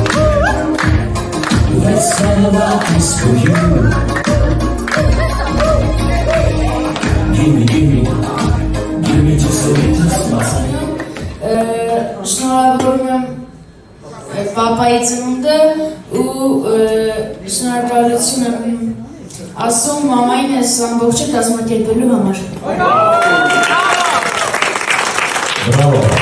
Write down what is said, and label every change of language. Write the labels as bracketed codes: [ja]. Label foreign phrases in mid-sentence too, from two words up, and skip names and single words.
[en] Let's all about this for you. Give me just a little smile. [hy] Շնորհավորում եմ պապայի ծնունդը ու շնորհակալություն եմ ասում մամային այս ամբողջը կազմակերպելու համար։ Բրավո։